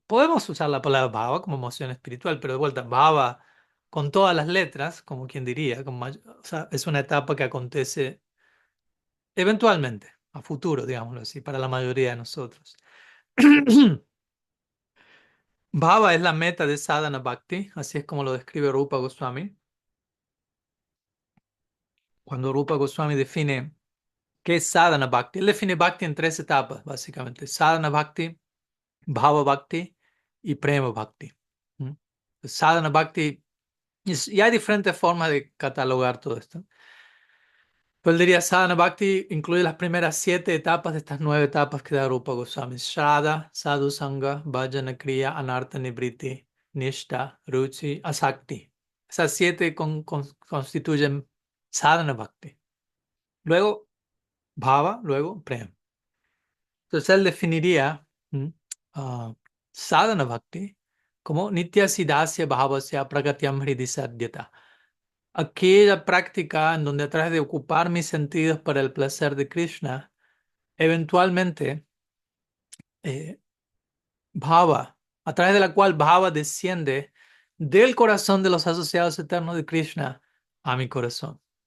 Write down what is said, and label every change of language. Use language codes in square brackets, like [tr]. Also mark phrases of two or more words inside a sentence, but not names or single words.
[es] Podemos usar la palabra bhava como emoción espiritual, pero de vuelta, bhava con todas las letras, como quien diría, o sea, es una etapa que acontece eventualmente, a futuro, digámoslo así, para la mayoría de nosotros. Bhava es la meta de [sa] साधन भक्ति, [es] así es como lo describe Rupa Goswami. Cuando Rupa Goswami define qué es [sa] साधन भक्ति, [es] él define bhakti en tres etapas, básicamente. [sa] साधन भक्ति, भाव भक्ति y प्रेम भक्ति. ¿Mm? साधन भक्ति, [es] y hay diferentes formas de catalogar todo esto. Pues él diría [sa] साधन भक्ति [es] incluye las primeras 7 etapas de estas 9 etapas que da Rupa Goswami. [sa] श्रद्धा, साधु सङ्ग, भजन क्रिया, अनर्थ निब्रिति, निष्ठा, रुचि, आसक्ति. [es] Esas 7 constituyen [sa] साधन भक्ति. [es] Luego bhava, luego prem. Entonces él definiría [sa] साधन भक्ति [es] como [sa] नित्य सिद्धस्य भावस्य प्रगट्यम् हृदि सद्यता. [es] Aquella práctica en donde a través de ocupar mis sentidos para el placer de Krishna, eventualmente eh, bhava, a través de la cual bhava desciende del corazón de los asociados eternos de Krishna a mi corazón.